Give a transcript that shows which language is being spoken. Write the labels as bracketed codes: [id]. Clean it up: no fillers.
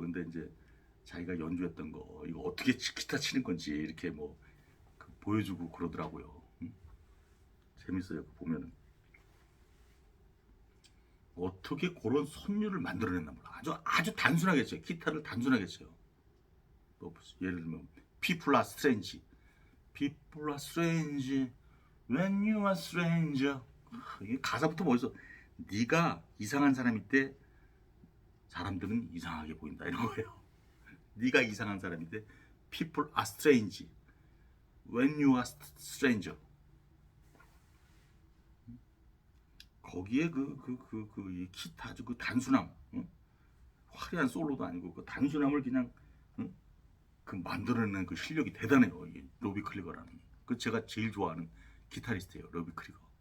[ko] 근데 이제 자기가 연주했던 거 이거 어떻게 기타 치는 건지 이렇게 뭐 보여주고 그러더라고요. 재밌어요. 보면은 어떻게 그런 선율을 만들어냈나 몰라. 아주 단순하게 쳐요. 기타를 단순하게 쳐요. [en] 뭐 예를 들면 People are strange, People are strange, When you are stranger. [ko] 이게 가사부터 멋있어. 네가 이상한 사람일 때 사람들은 이상하게 보인다 이런 거예요. 네가 이상한 사람인데 [en] People are strange, When you are stranger. [ko] 거기에 이 기타 아주 그 단순함, 화려한 솔로도 아니고 그 단순함을 그냥 그 만들어내는 그 실력이 대단해요. 이 로비 크리거라는. 그 제가 제일 좋아하는 기타리스트예요. 로비 크리거.